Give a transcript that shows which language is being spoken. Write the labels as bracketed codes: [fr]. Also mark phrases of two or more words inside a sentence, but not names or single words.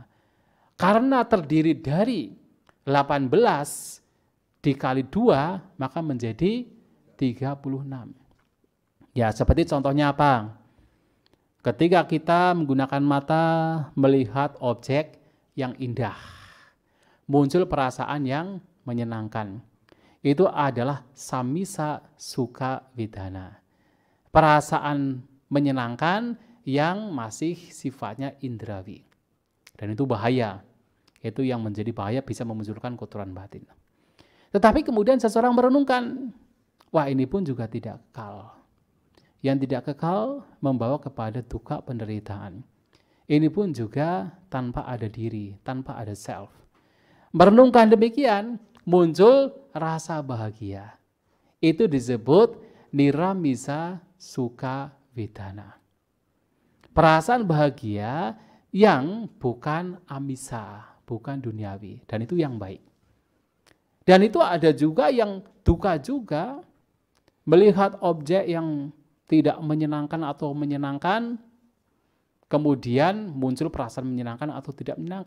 [id] Karena terdiri dari 18 dikali 2 maka menjadi 36. Ya, seperti contohnya apa? Ketika kita menggunakan mata melihat objek yang indah, muncul perasaan yang menyenangkan. Itu adalah [pi] samisa sukha vedana. [id] Perasaan menyenangkan yang masih sifatnya indrawi. Dan itu bahaya. Itu yang menjadi bahaya, bisa memunculkan kotoran batin. Tetapi kemudian seseorang merenungkan, wah ini pun juga tidak kekal. Yang tidak kekal membawa kepada duka penderitaan. Ini pun juga tanpa ada diri, tanpa ada self. Merenungkan demikian, muncul rasa bahagia. Itu disebut [pi] niramisa sukha vedana. [id] Perasaan bahagia yang bukan amisa, bukan duniawi. Dan itu yang baik. Dan itu ada juga yang duka juga, melihat objek yang tidak menyenangkan atau menyenangkan, kemudian muncul perasaan menyenangkan atau tidak menyenangkan.